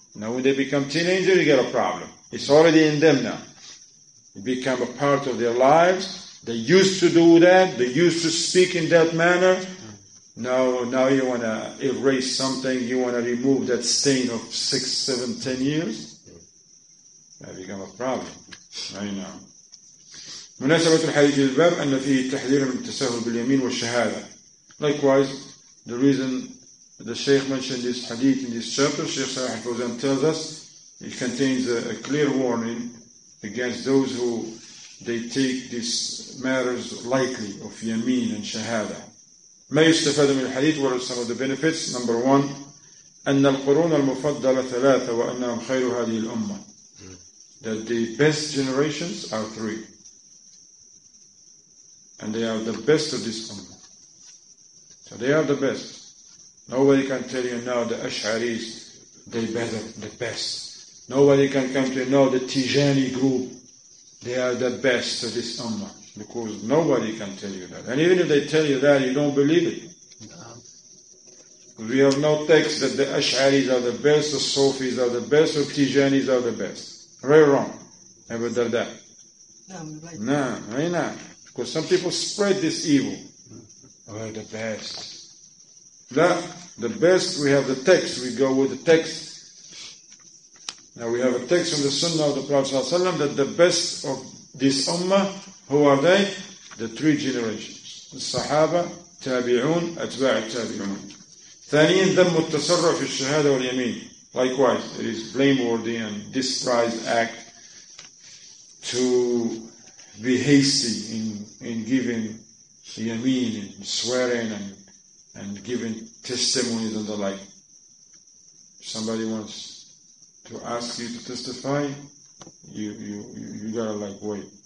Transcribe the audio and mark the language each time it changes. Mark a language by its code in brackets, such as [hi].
[en] Now when they become teenagers, you get a problem. It's already in them now. It become a part of their lives. They used to do that. They used to speak in that manner. Now you want to erase something. You want to remove that stain of 6, 7, 10 years. That become a problem. Right now. [ar] مناسبة الحديث الباب أن فيه التحذير من التساهل باليمين والشهادة. [en] Likewise, the reason the Shaykh mentioned this hadith in this chapter, Shaykh Salih al-Fawzan tells us, it contains a clear warning against those who they take these matters lightly of yameen and shahada. [ar] ما يستفاد من الحديث, [en] what are some of the benefits? Number 1, [ar] أن القرون المفضلة 3 وأنهم خير هذه الأمة. [en] That the best generations are 3. And they are the best of this ummah. So they are the best. Nobody can tell you now the Ash'aris, they better, the best. Nobody can come to you now the Tijani group, they are the best of this ummah. Because nobody can tell you that. And even if they tell you that, you don't believe it. We have no text that the Ash'aris are the best, the Sufis are the best, or Tijanis are the best. Right or wrong? Never done that. No, why not? Because some people spread this evil. We're the best. The best, we have the text. We go with the text. Now we have a text from the Sunnah of the Prophet ﷺ that the best of this ummah, who are they? The 3 generations. The Sahaba, Tabi'un, Atba' Tabi'un. [ar] ثانيا ذم التسرع في الشهادة واليمين. [en] Likewise, it is blameworthy and despised act to be hasty in giving yameen, and swearing and giving testimonies and the like. Somebody wants to ask you to testify, you gotta wait.